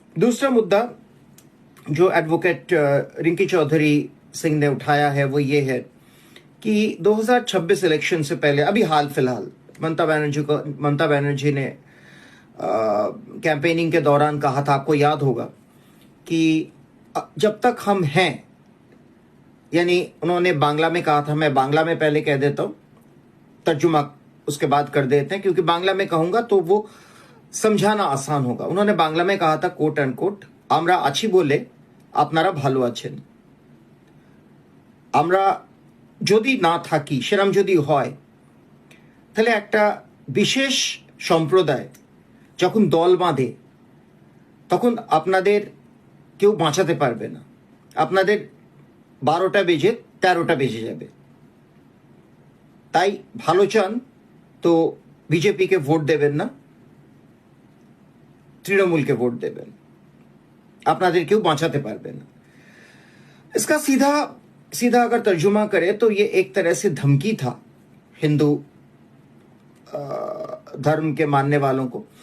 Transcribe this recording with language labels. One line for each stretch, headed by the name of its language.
Hindi: दूसरा मुद्दा जो एडवोकेट रिंकी चौधरी सिंह ने उठाया है वो ये है कि 2026 इलेक्शन से पहले, अभी हाल फिलहाल ममता बनर्जी ने कैंपेनिंग के दौरान कहा था, आपको याद होगा, कि जब तक हम हैं, यानी उन्होंने बांग्ला में कहा था, मैं बांग्ला में पहले कह देता हूं, तर्जुमा उसके बाद कर देते हैं, क्योंकि बांग्ला में कहूंगा तो वो समझाना आसान होगा।
Bangla: उन्होंने बांग्ला में कहा था, कोट एंड कोट, আমরা আছি বলে আপনারা ভালো আছেন, আমরা যদি না থাকি, সেরম যদি হয় তাহলে একটা বিশেষ সম্প্রদায় যখন দল বাঁধে তখন আপনাদের কেউ বাঁচাতে পারবে না। আপনাদের 12টা বেজে 13টা বেজে যাবে। তাই ভালো চান তো
Hindi: बीजेपी के वोट देवें ना, तृणमूल के वोट देवें,
Bangla: আপনাদের কেউ বাঁচাতে পারবে না।
Hindi: इसका सीधा सीधा अगर तर्जुमा करें तो ये एक तरह से धमकी था हिंदू धर्म के मानने वालों को।